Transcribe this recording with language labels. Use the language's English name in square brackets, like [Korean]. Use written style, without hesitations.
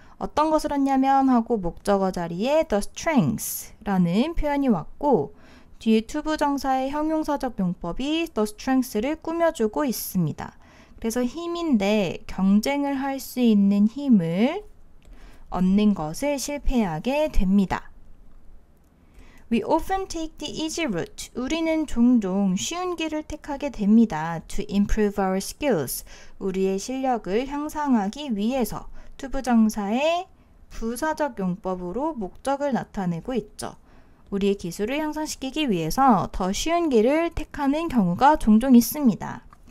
[Korean] 어떤 것을 얻냐면 하고 목적어 자리에 the strength라는 표현이 왔고, 뒤에 투부정사의 형용사적 용법이 the strength를 꾸며주고 있습니다. 그래서 힘인데 경쟁을 할 수 있는 힘을 얻는 것을 실패하게 됩니다. [English] We often take the easy route. [Korean] 우리는 종종 쉬운 길을 택하게 됩니다. [English] To improve our skills. [Korean] 우리의 실력을 향상하기 위해서. 투부정사의 부사적 용법으로 목적을 나타내고 있죠. 우리의 기술을 향상시키기 위해서 더 쉬운 길을 택하는 경우가 종종 있습니다.